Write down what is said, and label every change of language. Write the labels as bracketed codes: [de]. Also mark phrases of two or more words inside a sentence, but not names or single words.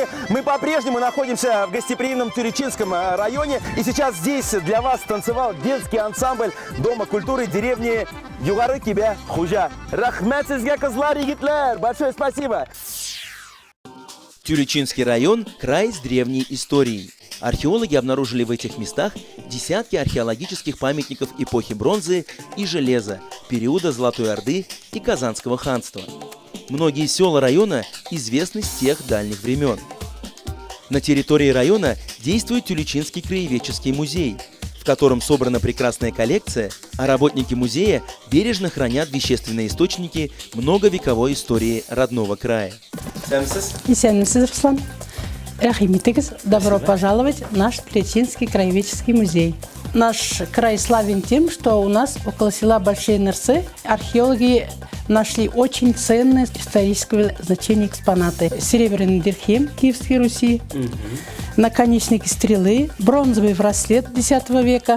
[ru] Мы по-прежнему находимся в гостеприимном Тюлечинском районе. И сейчас здесь для вас танцевал детский ансамбль Дома культуры деревни Югары Кибя Хужа. [tt] Рахмет сизге, кызлар, егитлер! [ru] Большое спасибо! Тюлечинский район – край с древней историей. Археологи обнаружили в этих местах десятки археологических памятников эпохи бронзы и железа, периода Золотой Орды и Казанского ханства. Многие села района известны с тех дальних времен. На территории района действует Тюлечинский краеведческий музей, в котором собрана прекрасная коллекция, а работники музея бережно хранят вещественные источники многовековой истории родного края. [tt] Исәнмесез, Руслан. Рахимитегез, [ru] добро пожаловать в наш Тюлечинский краеведческий музей. Наш край славен тем, что у нас около села Большие Нырсы археологи нашли очень ценные исторического значения экспонаты. Серебряный дирхем Киевской Руси, наконечники стрелы, бронзовый браслет X века.